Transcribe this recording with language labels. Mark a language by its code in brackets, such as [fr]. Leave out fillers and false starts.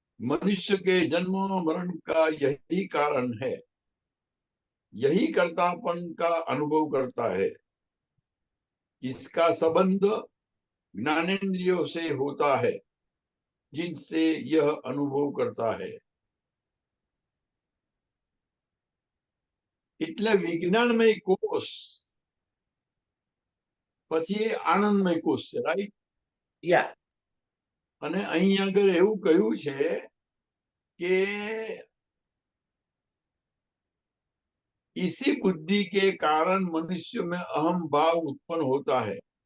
[hi] मनुष्य के जन्म मरण का यही कारण है। यही कर्तापन का अनुभव करता है। इसका संबंध ज्ञानेंद्रियों से होता है, जिनसे यह अनुभव करता है। [gu] એટલે વિજ્ઞાનમય કોષ પછી આનંદમય કોષ છે, રાઈટ? या અને અહીં આગળ એવું કહ્યું છે કે [hi] इसी बुद्धि के कारण मनुष्य में अहम भाव उत्पन्न होता है।